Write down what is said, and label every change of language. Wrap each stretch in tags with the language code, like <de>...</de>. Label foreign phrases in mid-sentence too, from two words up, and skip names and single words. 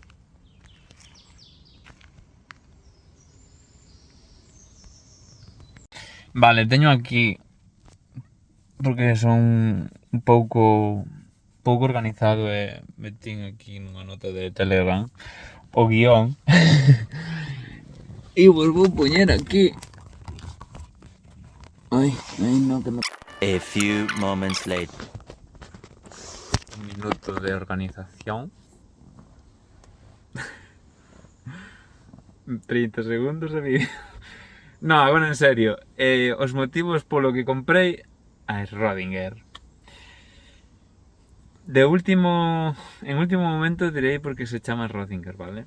<gl>Vale, teño aquí, porque son un pouco organizado, e metín aquí nunha nota de Telegram o guión e vos vou poñer aquí. Ai, no, que me...</gl> <en>A few moments later.</en> <gl>Un minuto de organización. 30 segundos de vídeo. No, agora en serio, os motivos polo que comprei a Rodinger. En último momento direi porque se chama Rodinger, vale?</gl>